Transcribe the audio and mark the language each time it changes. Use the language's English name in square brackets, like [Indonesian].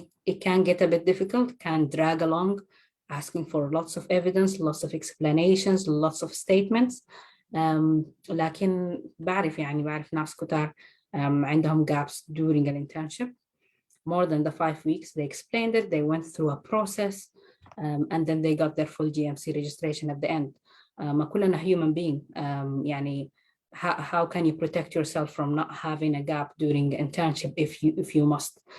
[English] It can get a bit difficult, can drag along, asking for lots of evidence, lots of explanations, lots of statements. [Arabic] لكن بعرف ناس كتار عندهم [English] gaps during an internship. More than the 5 weeks, they explained it, they went through a process, and then they got their full GMC registration at the end. [Arabic] ما كلنا [English] human being. [Arabic] يعني [English] how can you protect yourself from not having a gap during internship if you must.